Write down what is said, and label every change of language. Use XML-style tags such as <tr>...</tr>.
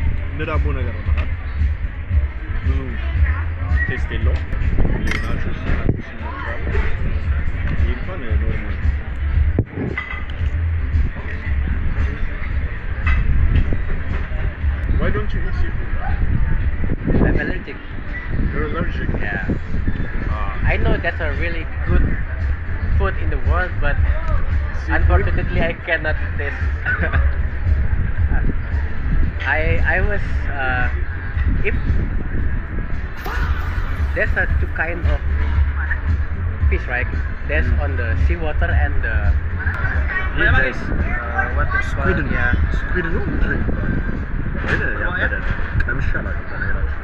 <am>እንደ ዳቦ ነገር ነው። ብዙ ቴስት የለውም። ናቹስ ይሞክራል። ይህ እንኳን ኖርማል</am> <en>Why don't you eat seafood? I'm allergic. You're allergic? Yeah. I know that's a really good food in the world, but Seafood? unfortunately I cannot taste. I was if there's a two kind of fish, right? There's on the seawater and the what is Squid. called, yeah.</en> <am>Squid ነው ድሪንክ ግን ያበደ ቀምሻለሁ ታዲያ</am>